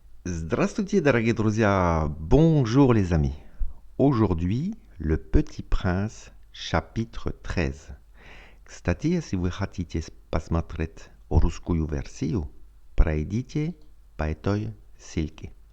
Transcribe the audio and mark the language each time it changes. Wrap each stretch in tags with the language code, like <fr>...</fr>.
<ru>Здравствуйте, дорогие друзья!</ru> <fr>Bonjour les amis! Aujourd'hui, Le Petit Prince, chapitre 13.</fr> <ru>Кстати, если вы хотите посмотреть русскую версию, пройдите по этой ссылке.</ru>